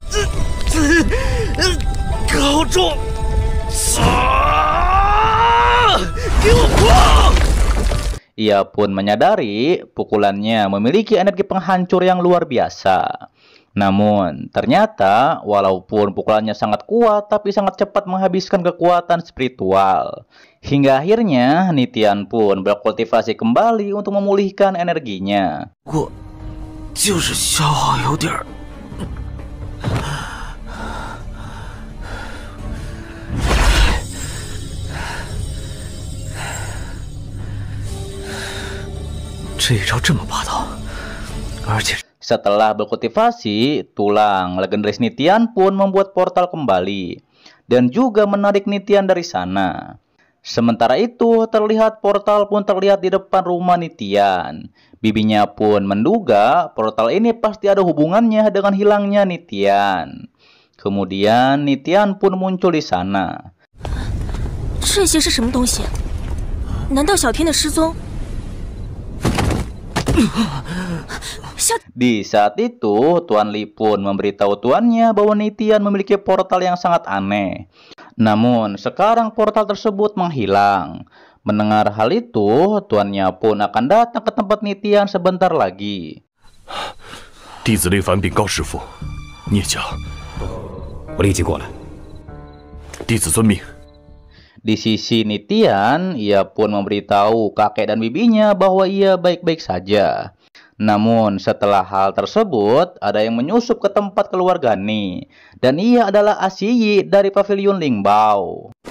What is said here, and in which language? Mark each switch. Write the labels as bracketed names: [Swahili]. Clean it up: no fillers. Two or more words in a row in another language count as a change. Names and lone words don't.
[Indonesian] Ia pun menyadari pukulannya memiliki energi penghancur yang luar biasa. Namun, ternyata walaupun pukulannya sangat kuat, tapi sangat cepat menghabiskan kekuatan spiritual. Hingga akhirnya, Nitian pun berkultivasi kembali untuk memulihkan energinya. [Chinese] 就是消耗有点儿。这一招这么霸道，而且 [Indonesian] Setelah berkultivasi, tulang legendaris Nitian pun membuat portal kembali dan juga menarik Nitian dari sana. Sementara itu, terlihat portal pun terlihat di depan rumah Nitian. Bibinya pun menduga portal ini pasti ada hubungannya dengan hilangnya Nitian. Kemudian Nitian pun muncul di sana. [Chinese] 这些是什么东西？ 难道小天的失踪？ [Indonesian] Di saat itu, Tuan Li pun memberitahu tuannya bahwa Nitian memiliki portal yang sangat aneh. Namun, sekarang portal tersebut menghilang. Mendengar hal itu, tuannya pun akan datang ke tempat Nitian sebentar lagi. [Chinese] 弟子累烦禀告师父，聂家，我立即过来。弟子遵命。 [Indonesian] Di sisi Nitian, ia pun memberitahu kakek dan bibinya bahwa ia baik-baik saja. Namun setelah hal tersebut, ada yang menyusup ke tempat keluarga Ni, dan ia adalah Asiyi dari Pavilion Lingbao.